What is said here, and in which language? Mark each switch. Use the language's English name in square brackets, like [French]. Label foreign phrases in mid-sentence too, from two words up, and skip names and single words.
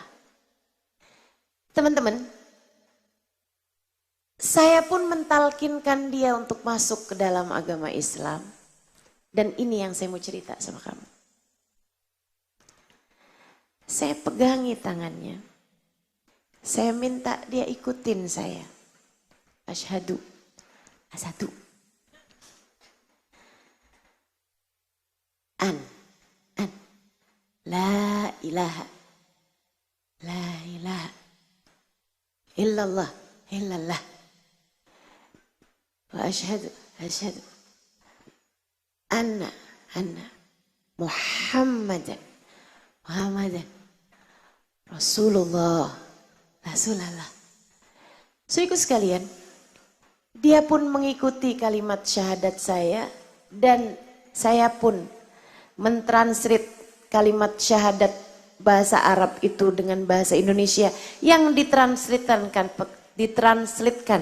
[Indonesian] Teman-teman, saya pun mentalkinkan dia untuk masuk ke dalam agama Islam. Dan ini yang saya mau cerita sama kamu. Saya pegangi tangannya. Saya minta dia ikutin saya. [Arabic] أشهد. أشهد. أن. لا إله. لا إله. إلا الله. إلا الله. وأشهد. أشهد. أن محمدا رسول الله. [Indonesian] Saudaraku sekalian, dia pun mengikuti kalimat syahadat saya dan saya pun mentranslate kalimat syahadat bahasa Arab itu dengan bahasa Indonesia yang ditranslatekan.